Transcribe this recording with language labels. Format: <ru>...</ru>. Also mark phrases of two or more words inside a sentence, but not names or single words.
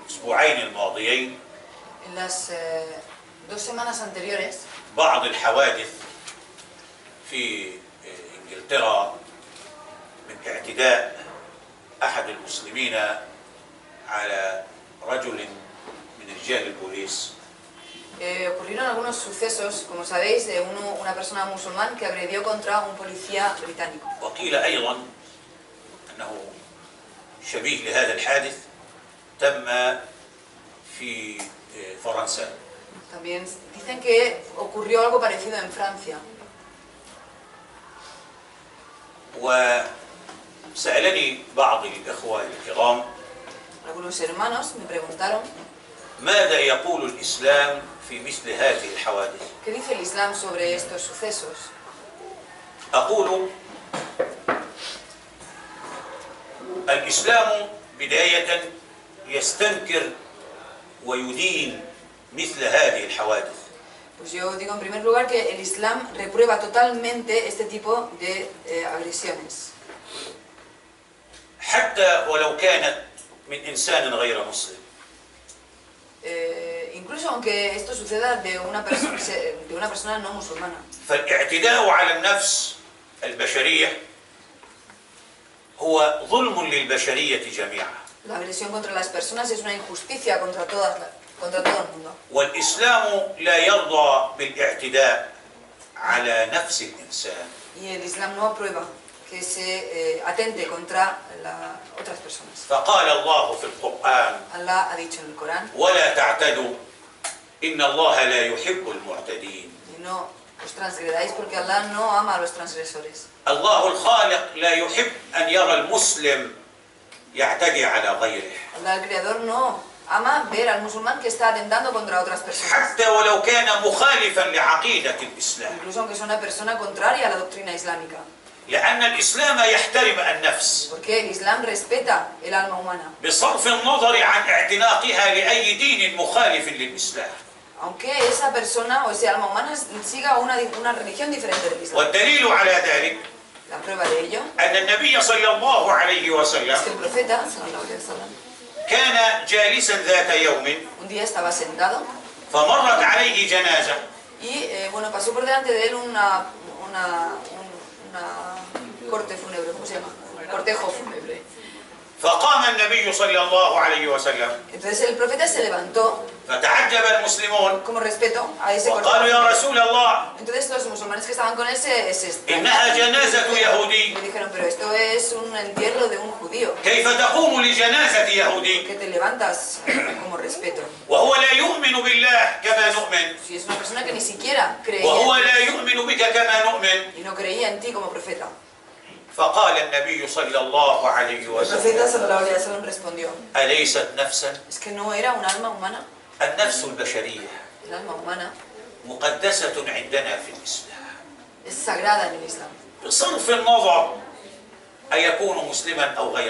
<ar>الأسبوعين الماضيين</ar> <es>En las 2 semanas anteriores,</es> <ar>بعض الحوادث في إنجلترا من اعتداء أحد المسلمين على رجل من رجال البوليس.</ar> <es>ocurrieron algunos sucesos, como sabéis, de una persona musulmán que agredió contra un policía británico.</es> <ar>وقيل أيضا أنه شبيه لهذا الحادث تم في فرنسا.</ar> <es>También dicen que ocurrió algo parecido en Francia.</es> <ar>وسألني بعض الإخوة الكرام</ar> <es>Algunos hermanos me preguntaron</es> <ar>ماذا يقول الإسلام في مثل هذه الحوادث؟</ar> <es>qué dice el Islam sobre estos sucesos.</es> <ar>أقول الإسلام بداية يستنكر ويدين مثل هذه الحوادث.</ar> <es>Pues yo digo en primer lugar que el Islam reprueba totalmente este tipo de agresiones.</es> <ar>حتى ولو كانت من إنسان غير مسلم.</ar> <es>Incluso aunque esto suceda de una persona no musulmana.</es> <ar>فالاعتداء على النفس البشرية هو ظلم للبشرية جميعا.</ar> <es>La agresión contra las personas es una injusticia contra todo el mundo.</es> <ar>والإسلام لا يرضى بالاعتداء على نفس الإنسان.</ar> <es>Y el Islam no aprueba que se atente contra otras personas.</es> <ar>فقال الله في القرآن</ar> <es>Allah ha dicho en el Corán,</es> <ar>ولا تعتدوا إن الله لا يحب المعتدين.</ar> <es>y no os transgredáis porque Allah no ama a los transgresores.</es> <ar>الله الخالق لا يحب أن يرى المسلم يعتدي على غيره.</ar> <es>Allah el Creador no ama ver al musulmán que está atentando contra otras personas.</es> <ar>حتى ولو كان مخالفا لعقيدة الإسلام.</ar> <es>Incluso aunque sea una persona contraria a la doctrina islámica.</es> <ar>لأن الإسلام يحترم النفس</ar> <es>Porque el Islam respeta el alma humana.</es> <ar>بصرف النظر عن اعتناقها لأي دين مخالف للإسلام.</ar> <es>Aunque esa persona o ese alma humana siga una religión diferente del Islam.</es> <ar>والدليل على ذلك</ar> <es>La prueba de ello</es> <ar>أن النبي صلى الله عليه</ar> <es>es que</es> <ar>وسلم</ar> <es>el profeta</es> <ar>صلى الله عليه وسلم, كان جالسا ذات يوم</ar> <es>un día estaba sentado</es> <ar>فمرت عليه جنازة</ar> <es>y bueno, pasó por delante de él una corte fúnebre, ¿cómo se llama? Cortejo fúnebre.</es> <ar>فقام النبي صلى الله عليه وسلم</ar> <es>Entonces el profeta se levantó</es> <ar>فتعجب المسلمون</ar> <es>como respeto a ese cortejo.</es> <ar>وقالوا يا رسول الله</ar> <es>Entonces los musulmanes que estaban con él se</es> <ar>إنها جنازة يهودي</ar> <es>me dijeron, pero esto es un entierro de un judío.</es> <ar>كيف تقوم لجنازة يهودي</ar> <es>Que te levantas como respeto.</es> <ar>وهو لا يؤمن بالله كما نؤمن</ar> <es>Si es una persona que ni siquiera creía</es> <ar>وهو</ar> <es>en</es> <ar>لا</ar> <es>ti</es> <ar>يؤمن بك كما نؤمن.</ar> <es>y no creía en ti como profeta.</es> <ar>فقال النبي صلى الله عليه</ar> <es>El profeta</es> <ar>وسلم صلى الله عليه وسلم</ar> <es>respondió,</es> <ar>أليست نفسا؟</ar> <es>es que no era un alma humana.</es> <ar>النفس البشرية</ar> <es>El alma humana</es> <ar>مقدسة عندنا في الإسلام</ar> <es>es sagrada en el Islam.</es> <ar>بصرف النظر أن يكون مسلما أو غير</ar>